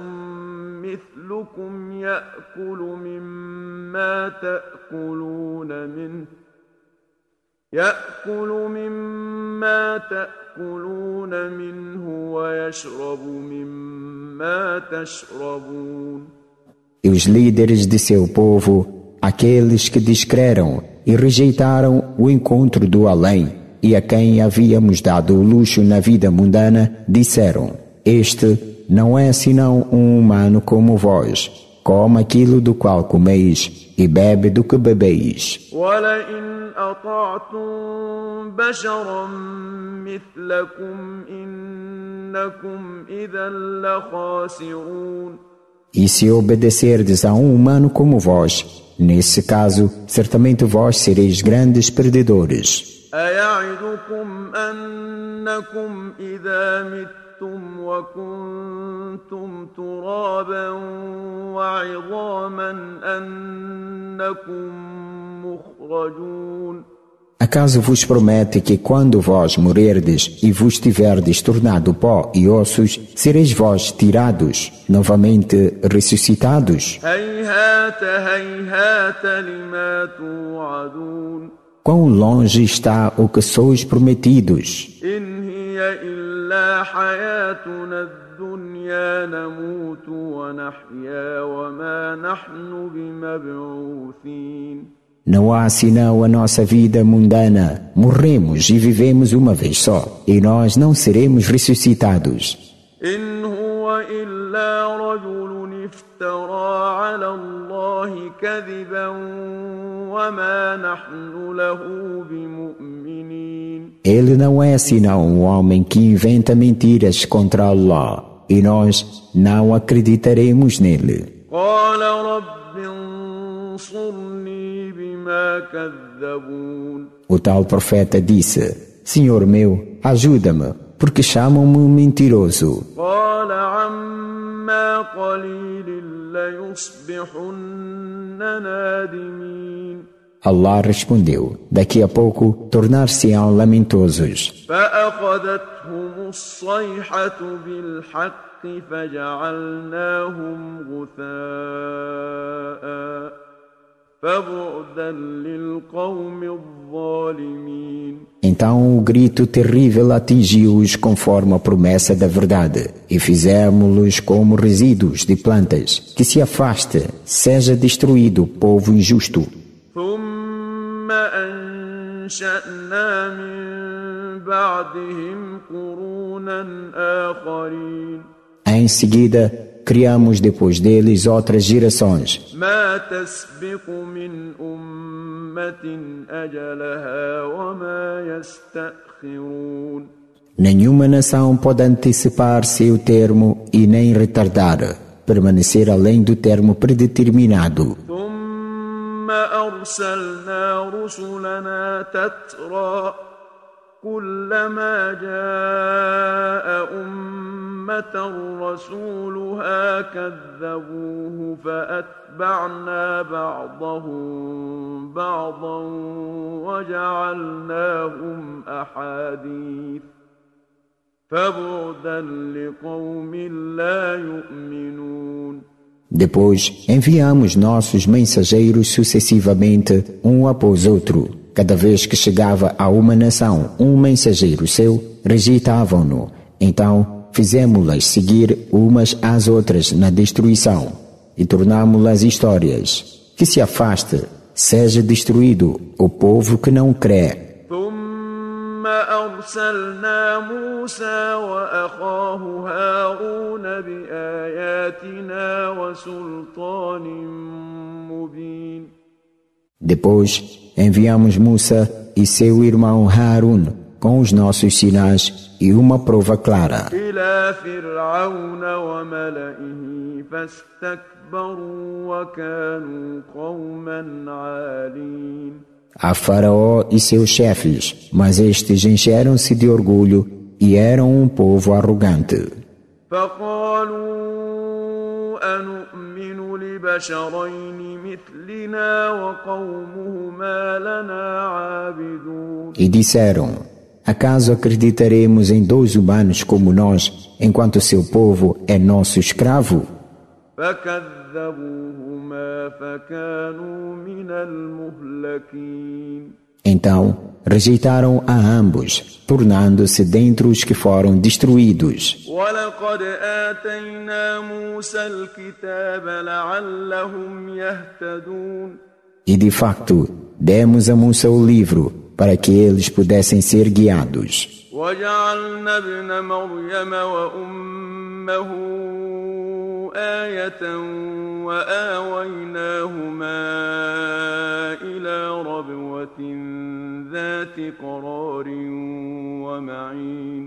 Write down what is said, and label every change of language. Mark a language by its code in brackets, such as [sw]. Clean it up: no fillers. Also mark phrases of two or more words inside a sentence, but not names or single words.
[ar] مثلكم يأكل مما تأكلون منه ويشرب مما تشربون. [pt] E os líderes de seu povo, aqueles que descreram e rejeitaram o encontro do além, e a quem havíamos dado o luxo na vida mundana, disseram: este não é senão um humano como vós, come aquilo do qual comeis e bebe do que bebeis. [ar] وَلَئِنْ أَطَعْتُمْ بَشَرًا مِثْلَكُمْ إِنَّكُمْ إِذًا لَخَاسِرُونَ. [pt] E se obedecerdes a um humano como vós, nesse caso, certamente vós sereis grandes perdedores. [ar] أَيَعِدُكُمْ أَنَّكُمْ إِذَا مِتُّمْ وَكُنْتُمْ تُرَابًا وَعِظَامًا أَنَّكُمْ مُخْرَجُونَ. [pt] Acaso vos promete que quando vós morrerdes e vos tiverdes tornado pó e ossos, sereis vós tirados, novamente ressuscitados? [ar] هَيْهَاتَ هَيْهَاتَ لِمَا تُوعَدُونَ. [pt] Quão longe está o que sois prometidos? [ar] إِنْ هِيَ إِلَّا حَيَاتُنَا الدُّنْيَا نَمُوتُ وَنَحْيَا وَمَا نَحْنُ بِمَبْعُوثِينَ. [pt] Não há senão a nossa vida mundana. Morremos e vivemos uma vez só, e nós não seremos ressuscitados. [ar] إِنْ هُوَ إِلَّا رَجُلٌ افْتَرَى عَلَى اللَّهِ كَذِبًا وَمَا نَحْنُ لَهُ بِمُؤْمِنِينَ. [pt] Ele não é senão um homem que inventa mentiras contra Allah, e nós não acreditaremos nele. [ar] قَالَ رَبِّ انصُرْنِي بِمَا كَذَّبُونَ. [pt] O tal profeta disse: Senhor meu, ajuda-me, porque chamam-me mentiroso. [ar] قَالَ عَمَّا قَلِيلٍ لَيُصْبِحُنَّ نَادِمِينَ. [pt] Allah respondeu: daqui a pouco tornar-se-ão lamentosos. [ar] فأخذتهم الصيحة بالحق فجعلناهم غثاء فبعدا للقوم الظالمين. [pt] Então o grito terrível atingiu-os conforme a promessa da verdade, e fizemos-los como resíduos de plantas. Que se afaste, seja destruído o povo injusto. [ar] ثم أنشأنا من بعدهم قرونا آخرين. [pt] Em seguida, criamos depois deles outras gerações. [ar] ما تسبق من أمة أجلها وما يستأخرون. [pt] Nenhuma nação pode antecipar seu termo e nem retardar, permanecer além do termo predeterminado. [ar] ثم أرسلنا رسلنا تترى كلما جاء أمة رسولها كذبوه فأتبعنا بعضهم بعضا وجعلناهم أحاديث فبعدا لقوم لا يؤمنون. [pt] Depois, enviamos nossos mensageiros sucessivamente, um após outro. Cada vez que chegava a uma nação um mensageiro seu, rejeitavam-no. Então, fizemos-las seguir umas às outras na destruição e tornámos-las histórias. Que se afaste, seja destruído o povo que não crê. [ar] ثم أرسلنا موسى وأخاه هارون بآياتنا وسلطان مبين. [pt] Depois, enviamos Musa e seu irmão Harun com os nossos sinais e uma prova clara. [ar] إلى فرعون وملئه فاستكبروا وكانوا قوما عالين. [pt] A Faraó e seus chefes, mas estes encheram-se de orgulho e eram um povo arrogante. [ar] فقالوا أنؤمن لبشرين مثلنا وقومهما لنا عابدون. [pt] E disseram: acaso acreditaremos em dois humanos como nós, enquanto seu povo é nosso escravo? [ar] فكذبوهما فكانوا من المهلكين. [pt] Então rejeitaram a ambos, tornando-se dentre os que foram destruídos. [ar] ولقد آتينا موسى الكتاب لعلهم يهتدون. [pt] E de facto, demos a Musa o livro para que eles pudessem ser guiados. [ar] وجعلنا ابن مريم وأمه آية وآويناهما إلى ربوة ذات قرار ومعين.